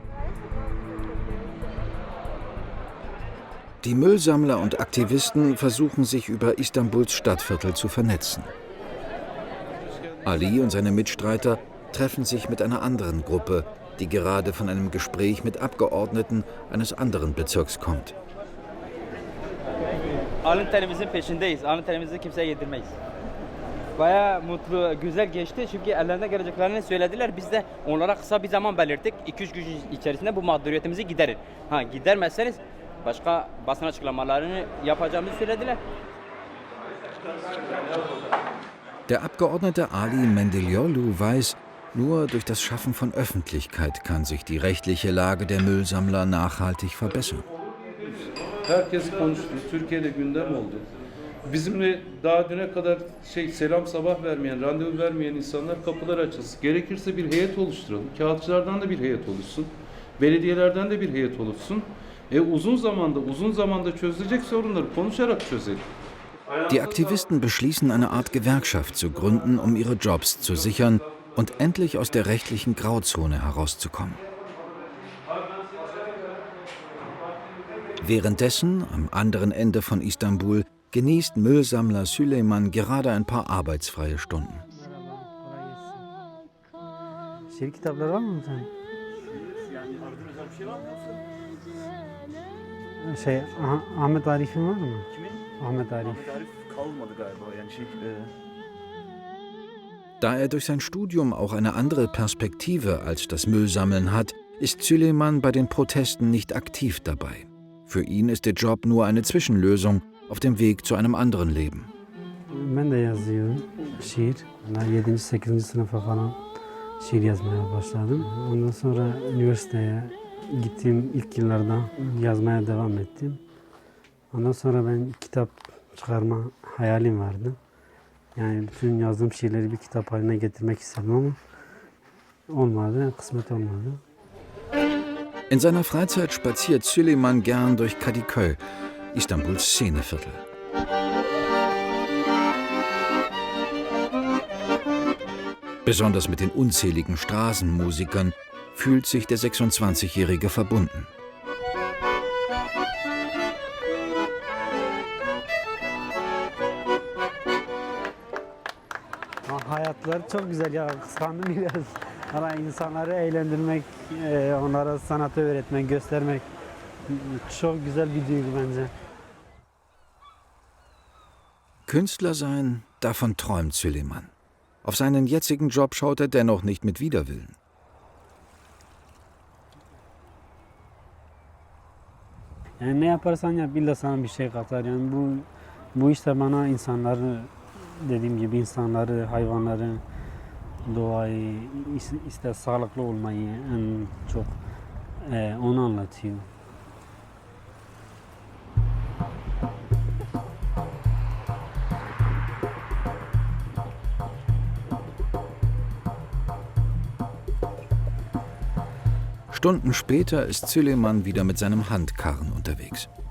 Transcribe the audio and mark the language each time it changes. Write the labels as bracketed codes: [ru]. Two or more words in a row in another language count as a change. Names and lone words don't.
[de] Die Müllsammler und Aktivisten versuchen sich über Istanbuls Stadtviertel zu vernetzen. Ali und seine Mitstreiter treffen sich mit einer anderen Gruppe, die gerade von einem Gespräch mit Abgeordneten eines anderen Bezirks kommt. [tr] Alın terimizin peşindeyiz. Alın terimizi kimseye yedirmeyiz. Bayağı mutlu, güzel geçti çünkü ellerine geleceklerini söylediler. Biz de onlara kısa bir zaman belirttik. 2-3 gün içerisinde bu mağduriyetimizi giderin. Gidermezseniz başka basın açıklamalarını yapacağımızı söylediler. [de] Der Abgeordnete Ali Mendioliu weiß, nur durch das Schaffen von Öffentlichkeit kann sich die rechtliche Lage der Müllsammler nachhaltig verbessern. [tr] Herkes konuştu. Türkiye'de gündem oldu. Bizimle daha düne kadar selam sabah vermeyen, randevu vermeyen insanlar kapılar açılsın. Gerekirse bir heyet oluşturalım. Kağıtçılardan da bir heyet oluşsun. Belediyelerden de bir heyet oluşsun. Uzun zamanda çözülecek sorunları konuşarak çözelim. [de] Die Aktivisten beschließen, eine Art Gewerkschaft zu gründen, um ihre Jobs zu sichern und endlich aus der rechtlichen Grauzone herauszukommen. Währenddessen, am anderen Ende von Istanbul, genießt Müllsammler Süleyman gerade ein paar arbeitsfreie Stunden. [tr] Şiir kitapları var mı sen? Ahmet Arif'in var mı? Ahmet Arif. Kalmadı galiba yani [de] Da er durch sein Studium auch eine andere Perspektive als das Müllsammeln hat, ist Süleyman bei den Protesten nicht aktiv dabei. Für ihn ist der Job nur eine Zwischenlösung auf dem Weg zu einem anderen Leben. [tr] Ben de yazıyorum şiir. 7. 8. sınıfa falan şiir yazmaya başladım. Ondan sonra üniversiteye gittiğim ilk yıllarda yazmaya devam ettim. Ondan sonra ben kitap çıkarma hayalim vardı. Yani bütün yazdığım şiirleri bir kitap haline getirmek istedim ama olmadı, kısmet olmadı. [de] In seiner Freizeit spaziert Süleyman gern durch Kadıköy, Istanbuls Szeneviertel. Besonders mit den unzähligen Straßenmusikern fühlt sich der 26-Jährige verbunden. [tr] Hayatları çok güzel ya, kıskandım biraz. Ama insanları eğlendirmek, onlara sanatı öğretmek, göstermek çok güzel bir duygu bence. [de] Künstler sein, davon träumt Süleyman. Auf seinen jetzigen Job schaut er dennoch nicht mit Widerwillen. [tr] Yani ne yaparsan yap, illa sana bir şey katar. Yani bu işte bana insanları, dediğim gibi insanları, hayvanları, doğayı, işte sağlıklı olmayı en çok onu anlatıyor. [de] Stunden später ist Süleyman wieder mit seinem Handkarren unterwegs.